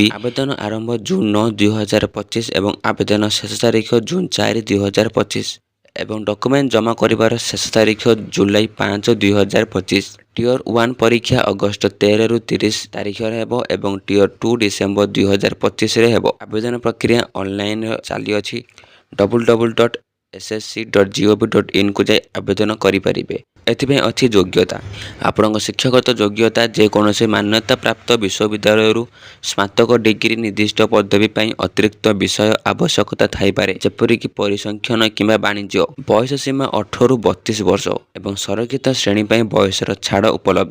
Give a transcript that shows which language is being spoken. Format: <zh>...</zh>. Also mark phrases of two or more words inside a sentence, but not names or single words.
<or>ଆବେଦନ ଆରମ୍ଭ ଜୁନ୍ 9, 2025 ଏବଂ ଆବେଦନ ଶେଷ ତାରିଖ ଜୁନ୍ 4, 2025 ଏବଂ ଡକୁମେଣ୍ଟ ଜମା କରିବାର ଶେଷ ତାରିଖ ଜୁଲାଇ 5, 2025। ଟିୟର 1 ପରୀକ୍ଷା ଅଗଷ୍ଟ 13 ରୁ 30 ତାରିଖରେ ହେବ ଏବଂ ଟିୟର 2 ଡିସେମ୍ବର 2025ରେ ହେବ। ଆବେଦନ ପ୍ରକ୍ରିୟା ଅନଲାଇନ୍ରେ ଚାଲିଅଛି। www.ssc.gov.in କୁ ଯାଇ ଆବେଦନ କରିପାରିବେ। ଏଥିପାଇଁ ଅଛି ଯୋଗ୍ୟତା। ଆପଣଙ୍କ ଶିକ୍ଷାଗତ ଯୋଗ୍ୟତା ଯେକୌଣସି ମାନ୍ୟତାପ୍ରାପ୍ତ ବିଶ୍ୱବିଦ୍ୟାଳୟରୁ ସ୍ନାତକ ଡିଗ୍ରୀ ନିର୍ଦ୍ଦିଷ୍ଟ ପଦବୀ ପାଇଁ ଅତିରିକ୍ତ ବିଷୟ ଆବଶ୍ୟକତା ଥାଇପାରେ, ଯେପରିକି ପରିସଂଖ୍ୟାନ କିମ୍ବା ବାଣିଜ୍ୟ। ବୟସ ସୀମା 18 ରୁ 32 ବର୍ଷ ଏବଂ ସଂରକ୍ଷିତ ଶ୍ରେଣୀ ପାଇଁ ବୟସର ଛାଡ଼ ଉପଲବ୍ଧ।</or>